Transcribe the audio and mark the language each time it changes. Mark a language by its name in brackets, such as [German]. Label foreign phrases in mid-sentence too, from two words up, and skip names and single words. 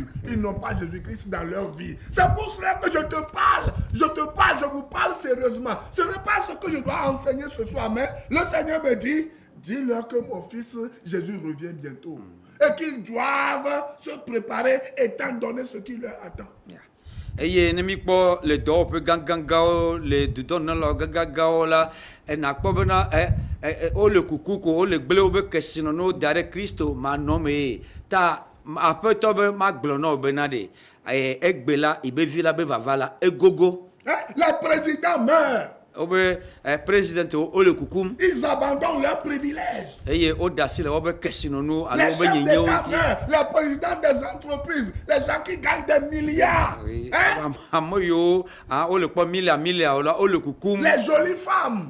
[French] Ils n'ont pas Jésus-Christ dans leur vie. C'est pour cela que je te parle. Je vous parle sérieusement. Ce n'est pas ce que je dois enseigner ce soir, mais le Seigneur me dit, dis-leur que mon fils Jésus revient bientôt. Et qu'ils doivent se préparer étant donné ce qui leur attend. [Ewe] Eye ne mi kpɔ le dɔwɔƒe gãgãgãwo le dudɔnɔlawo gãgãgãwo la enakpɔ bena wole kuku ko wole gble wobe kesinɔnuwo da ɖe Kristo manɔmee ta aƒetɔ be magblɔ na wo bena ɖe egbe la ibe vi la be vava la egogo. [French] Le président meurt. Président, ils abandonnent leurs privilèges. Les chefs d'État meurent, les présidents des entreprises, les gens qui gagnent des milliards. Les jolies femmes.